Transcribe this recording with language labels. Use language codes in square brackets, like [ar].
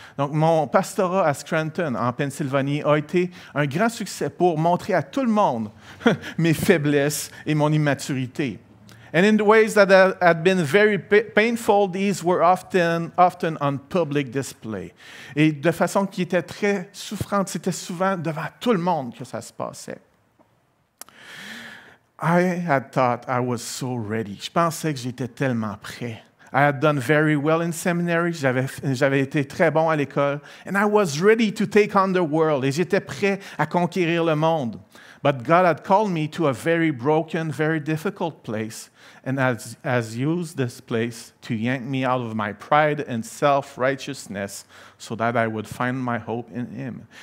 [fr] Donc, mon pastorat à Scranton, en Pennsylvanie, a été un grand succès pour montrer à tout le monde mes faiblesses et mon immaturité. [en] And in the ways that had been very painful, these were often on public display. [fr] Et de façon qui était très souffrante, c'était souvent devant tout le monde que ça se passait. [en] I had thought I was so ready. [fr] Je pensais que j'étais tellement prêt. [en] I had done very well in seminary. [fr] J'avais été très bon à l'école. [en] And I was ready to take on the world. [fr] Et j'étais prêt à conquérir le monde. [en] But God had called me to a very broken, very difficult place, and has used this place to yank me out of my pride and self-righteousness so that I would find my hope in Him.